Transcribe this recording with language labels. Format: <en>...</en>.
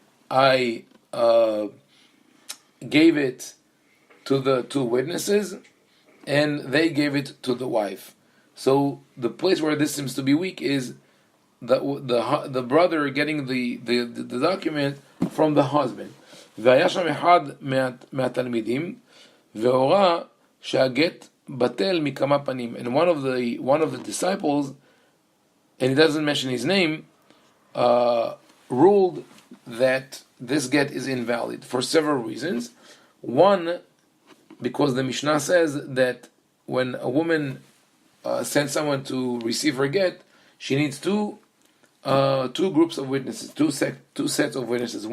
<en>I gave it to the two witnesses, and they gave it to the wife. So the place where this seems to be weak is the brother getting the document from the husband.</en> <he>והיה שם אחד מהתלמידים והורה שהגט בטל מכמה פנים.</he> <en>And one of the disciples, and he doesn't mention his name, ruled that this get is invalid for several reasons. One, because the Mishnah says that when a woman sends someone to receive her get, she needs two groups of witnesses, two sets of witnesses.</en>